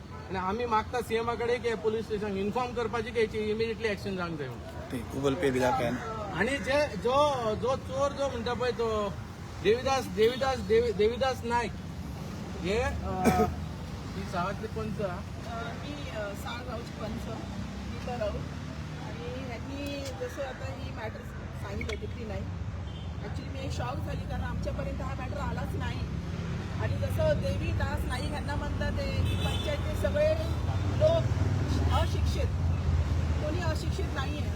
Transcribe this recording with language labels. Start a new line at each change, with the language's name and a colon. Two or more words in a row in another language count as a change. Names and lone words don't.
Konkani: आनी आमी मागता सीएमा कडेन की
English: police station inform
Konkani: करपाची की हेची
English: immediately action
Konkani: जावंक जाय म्हणून. गुगल पे दिला काय. आनी जो चोर जो म्हणटा पळय तो देविदास नायक हे ही सावातले पंच
Marathi: मी साळगावची पंच गीता राऊत. आणि ह्यांनी जसं आता ही मॅटर सांगितलं ती नाही ॲक्च्युली मी शॉक झाली कारण आमच्यापर्यंत हा मॅटर आलाच नाही. आणि जसं देवीदास नाईक ह्यांना म्हणतात ते पंचायतचे सगळे लोक अशिक्षित कोणी अशिक्षित नाही आहे.